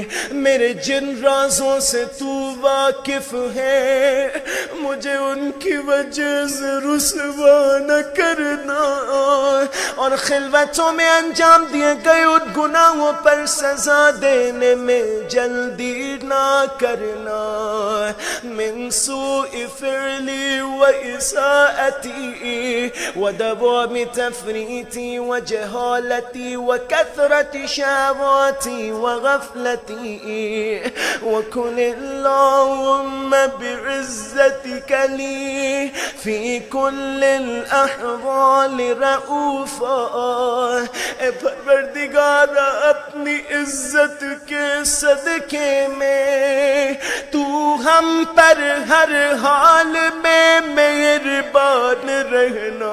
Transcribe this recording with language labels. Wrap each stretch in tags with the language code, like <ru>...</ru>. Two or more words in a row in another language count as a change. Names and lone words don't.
<ur>میرے جن رازوں سے تو واقف ہے، مجھے ان کی وجہ سے رسوا نہ کرنا، اور خلوتوں میں انجام دیے گئے ان گناہوں پر سزا دینے میں جلدی نہ کرنا۔</ur> <ar>من سوء فعلی و اساءتی و دوام تفریطی و جہالتی و کثرت شہواتی و غفلتی، وکن اللہم بعزتک لی فی کل الاحوال رؤوفا۔</ar> <ur>اے پروردگار، اپنی عزت کے صدقے میں تو ہم پر ہر حال میں مہربان رہنا۔</ur>